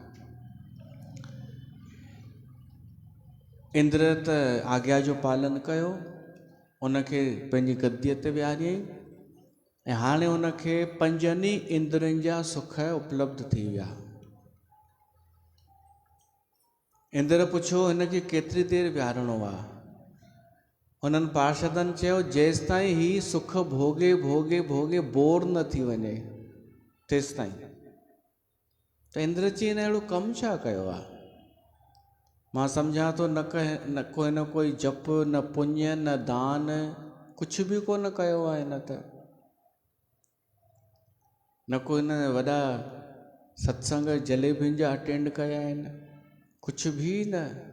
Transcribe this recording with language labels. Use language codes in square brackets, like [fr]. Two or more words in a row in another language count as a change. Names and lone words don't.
[sd] इंद्र त आज्ञा जो पालन कयो, उनखे पंहिंजी गद्दीअ ते विहारियईं ऐं हाणे उनखे 5 इंद्रनि जा सुख उपलब्ध थी विया। इंद्र पुछो हिनखे केतिरी देरि विहारणो आहे? उन्हनि पार्षदनि चयो जेसि ताईं ही सुख भोगे भोगे भोगे बोर न थी वञे तेसि ताईं। त इंद्र चई हिन अहिड़ो कमु छा कयो आहे? मां सम्झां थो न कोई जप, न पुण्य, न दान, कुझु बि कोन कयो आहे हिन त। न को हिन वॾा सत्संग जलेबियुनि जा अटेंड कया आहिनि, कुझु बि न।